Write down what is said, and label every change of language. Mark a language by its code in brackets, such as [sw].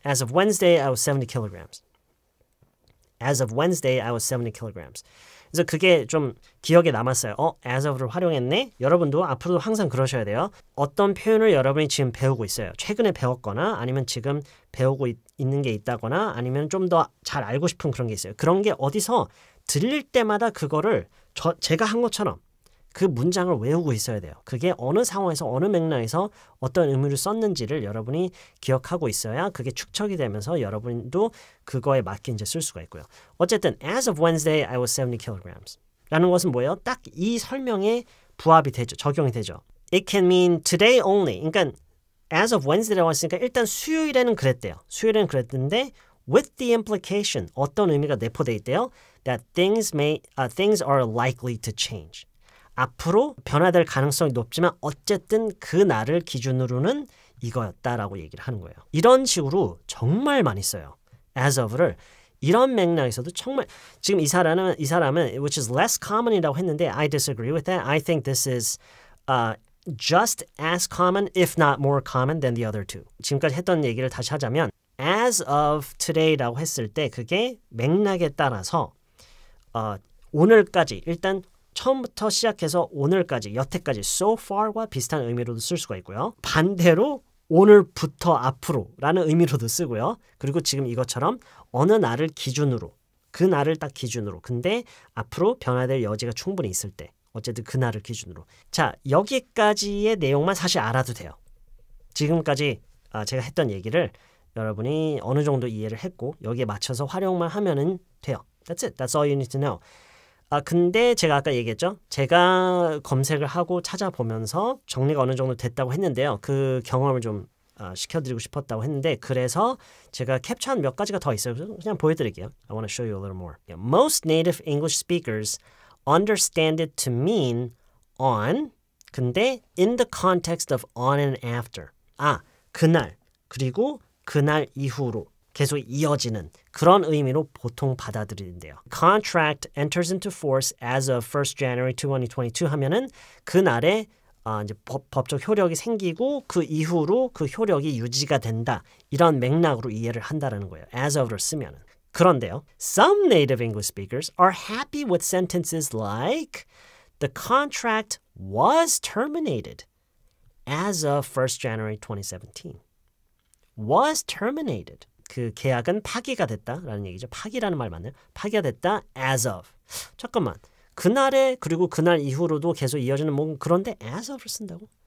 [en] As of Wednesday, I was 70 kilograms. As of Wednesday, I was 70 kilograms. [ko] 그래서 그게 좀 기억에 남았어요. as of를 활용했네? 여러분도 앞으로도 항상 그러셔야 돼요. 어떤 표현을 여러분이 지금 배우고 있어요. 최근에 배웠거나 아니면 지금 배우고 있는 게 있다거나 아니면 좀 더 잘 알고 싶은 그런 게 있어요. 그런 게 어디서 들릴 때마다 그거를 제가 한 것처럼 그 문장을 외우고 있어야 돼요. 그게 어느 상황에서 어느 맥락에서 어떤 의미를 썼는지를 여러분이 기억하고 있어야 그게 축적이 되면서 여러분도 그거에 맞게 이제 쓸 수가 있고요. 어쨌든 [en] as of Wednesday, I was 70 kilograms. [ko] 라는 것은 뭐예요? 딱 이 설명에 부합이 되죠. 적용이 되죠. [en] It can mean today only. [ko] 그러니까 as of Wednesday라고 했으니까 일단 수요일에는 그랬대요. 수요일에는 그랬는데 [en] with the implication [ko] 어떤 의미가 내포되어 있대요? [en] that things are likely to change. [ko] 앞으로 변화될 가능성이 높지만 어쨌든 그 날을 기준으로는 이거였다라고 얘기를 하는 거예요. 이런 식으로 정말 많이 써요. as of를 이런 맥락에서도 정말 지금 이 사람은 [en] which is less common이라고 [ko] 했는데 [en] I disagree with that. I think this is just as common, if not more common than the other two. [ko] 지금까지 했던 얘기를 다시 하자면 as of today라고 했을 때 그게 맥락에 따라서 오늘까지 일단 처음부터 시작해서 오늘까지 여태까지 so far과 비슷한 의미로도 쓸 수가 있고요. 반대로 오늘부터 앞으로라는 의미로도 쓰고요. 그리고 지금 이것처럼 어느 날을 기준으로 그 날을 딱 기준으로 근데 앞으로 변화될 여지가 충분히 있을 때 어쨌든 그 날을 기준으로 자 여기까지의 내용만 사실 알아도 돼요. 지금까지 제가 했던 얘기를 여러분이 어느 정도 이해를 했고 여기에 맞춰서 활용만 하면은 돼요. [en] That's it. That's all you need to know. [ko] 근데 제가 아까 얘기했죠. 제가 검색을 하고 찾아보면서 정리가 어느 정도 됐다고 했는데요. 그 경험을 좀 시켜드리고 싶었다고 했는데 그래서 제가 캡처한 몇 가지가 더 있어요. 그냥 보여드릴게요. [en] I want to show you a little more. Most native English speakers understand it to mean on [ko] 근데 [en] in the context of on and after. [ko] 그날 그리고 그날 이후로 계속 이어지는 그런 의미로 보통 받아들이는데요. [en] Contract enters into force as of 1st January 2022 [ko] 하면은 그날에 이제 법적 효력이 생기고 그 이후로 그 효력이 유지가 된다. 이런 맥락으로 이해를 한다라는 거예요. as of를 쓰면은. 그런데요. [en] Some native English speakers are happy with sentences like the contract was terminated as of 1st January 2017. was terminated. [ko] 그 계약은 파기가 됐다라는 얘기죠. 파기라는 말 맞나요? 파기가 됐다 as of. 잠깐만. 그날에 그리고 그날 이후로도 계속 이어지는 뭐 그런데 as of를 쓴다고?